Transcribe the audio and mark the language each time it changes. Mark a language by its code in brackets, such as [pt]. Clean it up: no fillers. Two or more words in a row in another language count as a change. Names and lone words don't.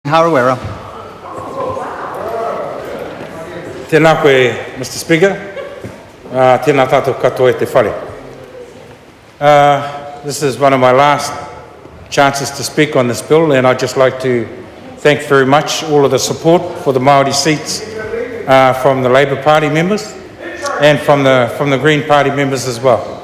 [mi] Harawira. Tēnā koe, [en] Mr. Speaker. [mi] Tēnā tātou katoa e te whare. [en] This is one of my last chances to speak on this bill, and I'd just like to thank very much all of the support for the Māori seats from the Labour Party members and from the Green Party members as well.